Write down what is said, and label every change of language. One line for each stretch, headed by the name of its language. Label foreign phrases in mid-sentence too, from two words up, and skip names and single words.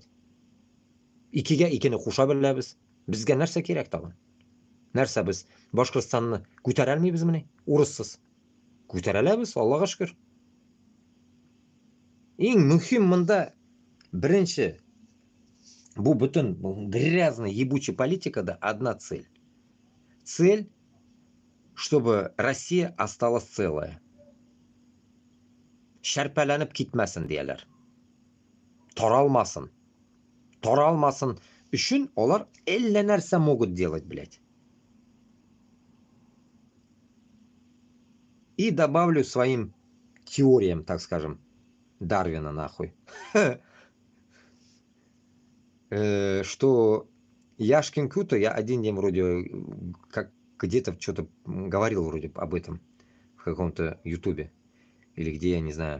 Tatar: Икегә икене куша беләбез. Безгә нәрсә кирәк тагын? Нәрсә без Башкортстанны күтәрә алмыйбыз менә? Урыссыз. Күтәрә алабыз, Аллага шөкер. Иң мөһим монда беренче бу бүтән
Russian: грязная ебучая
Tatar: политикада
Russian: одна цель. Цель, чтобы Россия осталась целая.
Tatar: Шәрпәләнеп китмәсен дияләр. Таралмасын. Таралмасын өчен алар әллә нәрсә
Russian: могут делать, блядь. И добавлю своим теориям, так скажем, Дарвина нахуй. Что Яшкин Кюта, я один день вроде как где-то что-то говорил вроде об этом в каком-то ютубе или где, я не знаю.